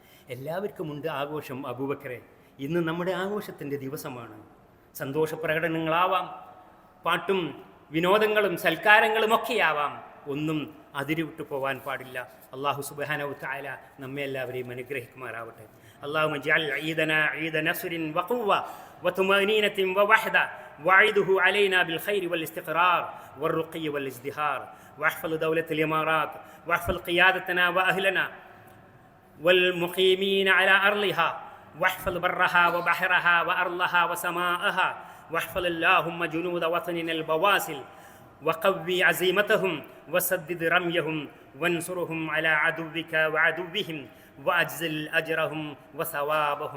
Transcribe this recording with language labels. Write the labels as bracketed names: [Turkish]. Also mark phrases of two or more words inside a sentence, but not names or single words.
[Malayalam] എല്ലാവർക്കുമുണ്ട് ആഘോഷം അബൂബക്കറെ, ഇന്ന് നമ്മുടെ ആഘോഷത്തിൻ്റെ ദിവസമാണ്. സന്തോഷ പ്രകടനങ്ങളാവാം, പാട്ടും വിനോദങ്ങളും സൽക്കാരങ്ങളും ഒക്കെയാവാം. ഒന്നും അതിരുവിട്ടു പോവാൻ പാടില്ല. അല്ലാഹു [Arabic] سبحانه وتعالى [Malayalam] നമ്മെ എല്ലാവരെയും അനുഗ്രഹിക്കുമാറാവട്ടെ. [Arabic] اللهم اجعل عيدنا عيد نصر وقوة وطمأنينة ووحدة، وعيده علينا بالخير والاستقرار والرقي والازدهار، واحفظ دولة الإمارات، واحفظ قيادتنا وأهلنا والمقيمين على أرضها، واحفظ برها وبحرها وأرضها وسماءها، واحفظ اللهم جنود وطننا البواسل، وقوي عزيمتهم وسدد رميهم، وانصرهم على عدوك وعدوهم، وأجزل أجرهم وثوابهم.